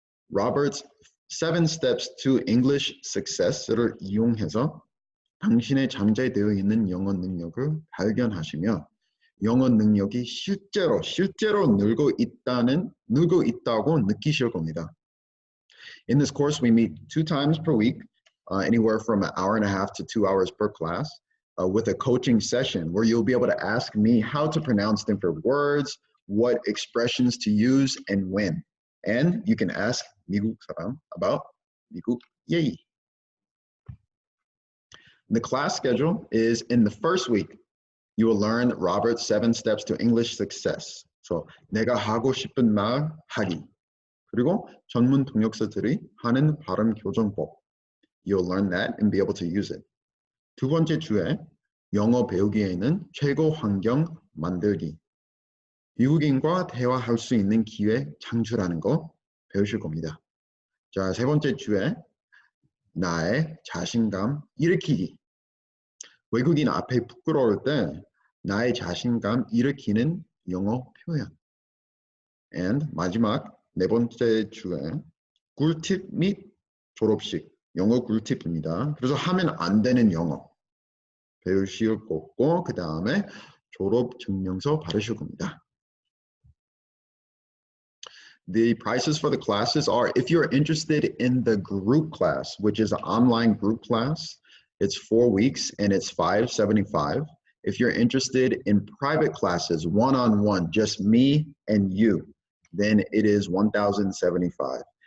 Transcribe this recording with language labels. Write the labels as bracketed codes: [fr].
[ko] Robert's 7 Steps to English Success를 이용해서 당신의 잠재되어 있는 영어 능력을 발견하시며 영어 능력이 실제로 늘고 있다고 느끼실 겁니다. [en] In this course, we meet 2 times per week, anywhere from an hour and a half to 2 hours per class, with a coaching session where you'll be able to ask me how to pronounce different words, what expressions to use, and when. And you can ask [ko] 미국 사람 [en] about [ko] 미국 예의. [en] The class schedule is in the first week. You will learn Robert's 7 steps to English success. [ko] So 내가 하고 싶은 말 하기. 그리고 전문 통역사들이 하는 발음 교정법. [en] You'll learn that and be able to use it. [ko] 두 번째 주에 영어 배우기에는 최고 환경 만들기. 미국인과 대화할 수 있는 기회 창출하는 거 배우실 겁니다. 자, 세 번째 주에 나의 자신감 일으키기. 외국인 앞에 부끄러울 때 나의 자신감 일으키는 영어 표현. And 마지막 네 번째 주에 꿀팁 및 졸업식 영어 꿀팁입니다. 그래서 하면 안 되는 영어 배우실 거고 그 다음에 졸업 증명서 받으실 겁니다. [en] The prices for the classes are, if you're interested in the group class, which is an online group class, it's 4 weeks and it's $575. If you're interested in private classes, one-on-one, just me and you, then it is $1,075.